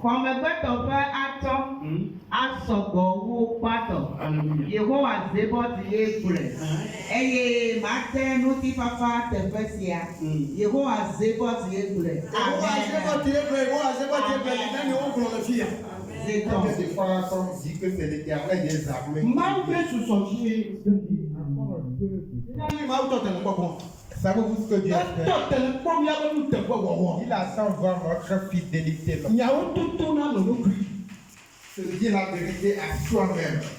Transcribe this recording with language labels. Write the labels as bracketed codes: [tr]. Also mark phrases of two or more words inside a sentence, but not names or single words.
[ee] Xɔmegbetɔ ƒe atɔ asɔgbɔ wu kpatɔ. Yehowa Zebɔti ye gblɔe. Eye mate ŋutifafa teƒe sia. Yehowa Zebɔti ye gblɔe. Yehowa Zebɔti ye gblɔe. Yehowa Zebɔti ye gblɔe. Nane wo gblɔ le fia. [fr] Des fois, on dit que c'est l'Éternel des armées. Savez-vous ce que Dieu a fait? Il attend voir notre fidélité. Se dire la vérité à soi-même.